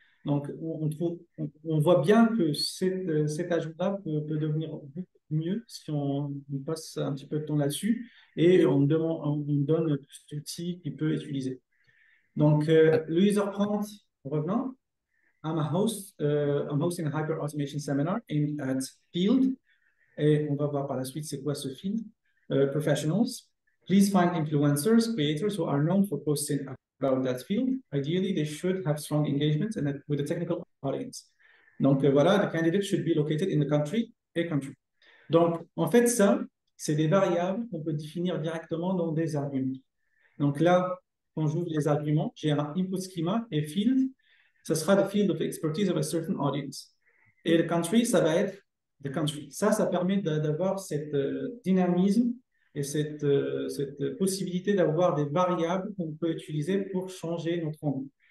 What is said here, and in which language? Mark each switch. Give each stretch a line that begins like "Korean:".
French: Donc, on voit bien que cet ajout-là peut devenir beaucoup mieux si on passe un petit peu de temps là-dessus et on donne plus d'outils qu'il peut utiliser. Donc, le user prompt, revenant,
English: I'm hosting a hyper automation seminar aimed at field.
French: Et on va voir par la suite c'est quoi ce field.
English: Professionals. Please find influencers, creators who are known for posting about that field. Ideally, they should have strong engagement and with a technical audience.
French: Donc voilà,
English: the candidate should be located in the country, a country.
French: Donc en fait, ça, c'est des variables qu'on peut définir directement dans des arguments. Donc là, quand j'ouvre les arguments, j'ai un input schema et field. Ce sera
English: the field of expertise of a certain audience.
French: Et le country, ça va être
English: the country.
French: Ça permet d'avoir cet dynamisme et cette possibilité d'avoir des variables qu'on peut utiliser pour changer notre rendu.